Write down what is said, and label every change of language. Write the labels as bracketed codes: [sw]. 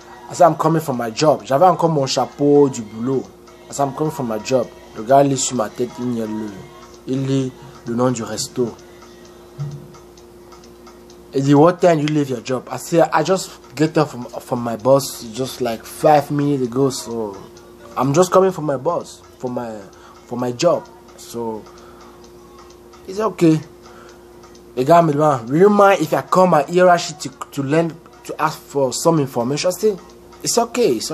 [en] I said I'm coming from my job, [fr] j'avais encore mon chapeau du boulot, [en] I said I'm coming from my job. [fr] Le gars lit sur ma tête, il lit le nom du resto. Il dit, [en] what time you leave your job? I said, I just get up from my boss just like 5 minutes ago. So I'm just coming from my boss, for my job. So it's okay. [fr] Le gars me demande, [en] will you mind if I call my hierarchy to ask for some information? I said, it's okay.